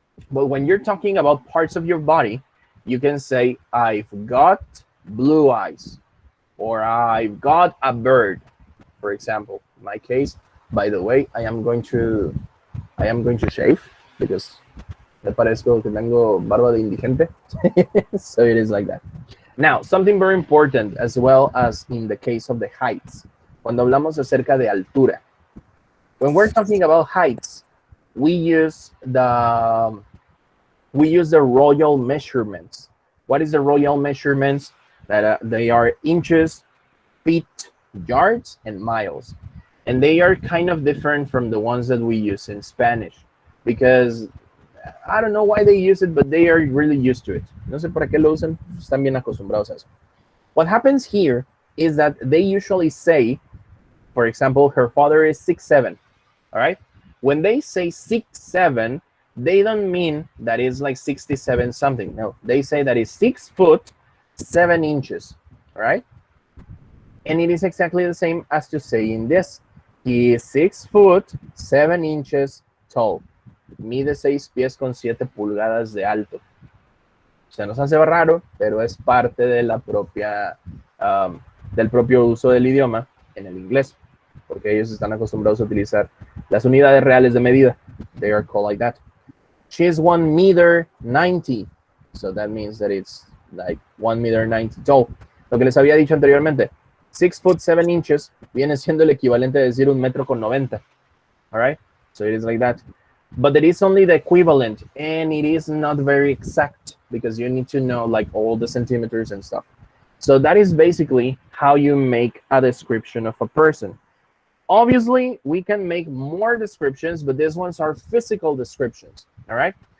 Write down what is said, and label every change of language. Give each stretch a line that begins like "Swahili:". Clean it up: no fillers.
English: But when you're talking about parts of your body, you can say, I've got blue eyes, or I've got a bird, for example. In my case, by the way, I am going to shave because
Spanish: me parezco que tengo barba de indigente.
English: So it is like that. Now, something very important as well as in the case of the heights.
Spanish: Cuando hablamos acerca de altura.
English: When we're talking about heights, we use the royal measurements. What is the royal measurements? That they are inches, feet, yards, and miles. And they are kind of different from the ones that we use in Spanish because I don't know why they use it, but they are really used to it.
Spanish: No sé por qué lo usan, están bien acostumbrados a eso.
English: What happens here is that they usually say, for example, her father is 6'7", all right? When they say 6'7", they don't mean that it's like 67 something. No, they say that it's 6 foot 7 inches, all right? And it is exactly the same as to saying this. He is 6 foot 7 inches tall.
Spanish: Mide 6 pies con 7 pulgadas de alto. Se nos hace raro, pero es parte de la propia, del propio uso del idioma en el inglés, porque ellos están acostumbrados a utilizar las unidades reales de medida.
English: They are called like that. She is 1 meter 90, so that means that it's like 1 meter 90 tall.
Spanish: Lo que les había dicho anteriormente,
English: 6 foot 7 inches
Spanish: viene siendo el equivalente a decir 1 metro con 90.
English: All right, so it is like that. But it is only the equivalent, and it is not very exact because you need to know like all the centimeters and stuff. So that is basically how you make a description of a person. Obviously, we can make more descriptions, but these ones are physical descriptions, all right?